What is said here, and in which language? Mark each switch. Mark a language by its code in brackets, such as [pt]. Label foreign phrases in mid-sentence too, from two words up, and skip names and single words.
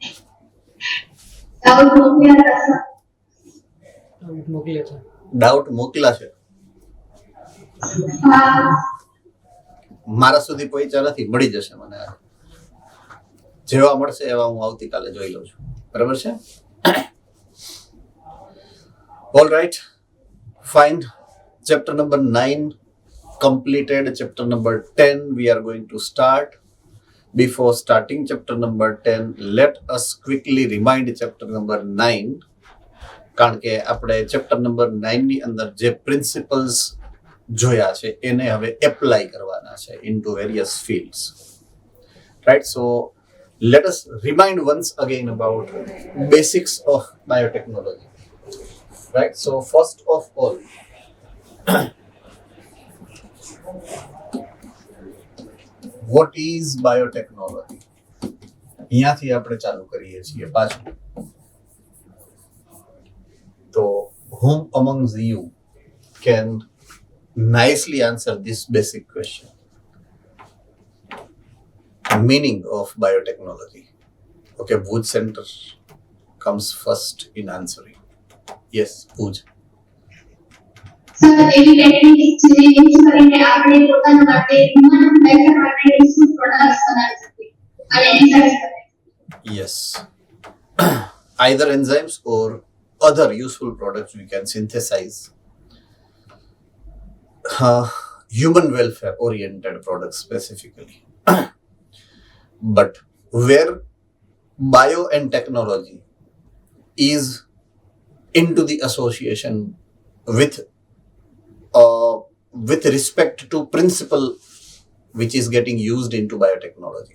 [gu] ડાઉટ મોકલ્યા છે. મારા સુધી પહોંચ્યા નથી, મળી જશે મને. જેવા મળશે એવા હું આવતીકાલે જોઈ લઉં છું. બરાબર છે? [en] all right, fine. Chapter number 9 completed. Chapter number 10 we are going to start. Before starting chapter number 10, let us quickly remind chapter number 9. [gu] કારણ કે આપણે [en] chapter number [gu] 9 ની અંદર જે પ્રિન્સિપલ્સ જોયા છે એને હવે એપ્લાય કરવાના છે [en] into various fields. Right? So let us remind once again about basics of biotechnology. Right? So first of all, what is biotechnology? [gu] અહીંયાથી આપણે ચાલુ કરીએ છીએ પાછું. [en] તો whom amongst you can nicely answer this basic question? Meaning of biotechnology. Okay, Bhuj Center comes first in answering. Yes, Bhuj. [gu] સર એવી ટેકનિક્સ જે યુઝ કરીને આપણે પોતાના માટે [en] human nature [gu] માટે [en] useful products [gu] બનાવી શકીએ અને એન્ઝાઇમ્સ બનાવી. [en] Yes. Either enzymes or other useful products we can synthesize. Human welfare oriented products specifically. But where bio and technology is into the association with respect to principle which is getting used into biotechnology.